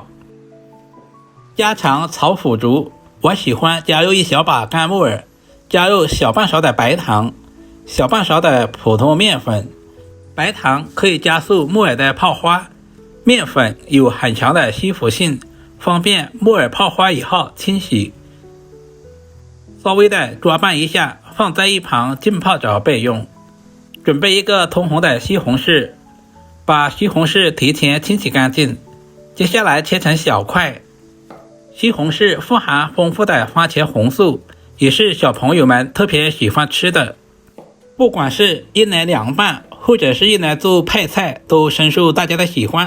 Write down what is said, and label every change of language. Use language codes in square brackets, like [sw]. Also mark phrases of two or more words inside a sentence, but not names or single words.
[zh] 家常炒腐竹，我喜歡加入一小把乾木耳，加入小半勺的白糖，小半勺的普通麵粉。白糖可以加速木耳的泡花，麵粉有很強的吸附性，方便木耳泡花以後清洗。稍微的抓拌一下，放在一旁浸泡着備用。準備一個通紅的西紅柿，把西紅柿提前清洗乾淨，接下來切成小塊。西紅柿富含豐富的番茄紅素，也是小朋友們特別喜歡吃的。不管是用來涼拌，或者是用來做配菜，都深受大家的喜歡。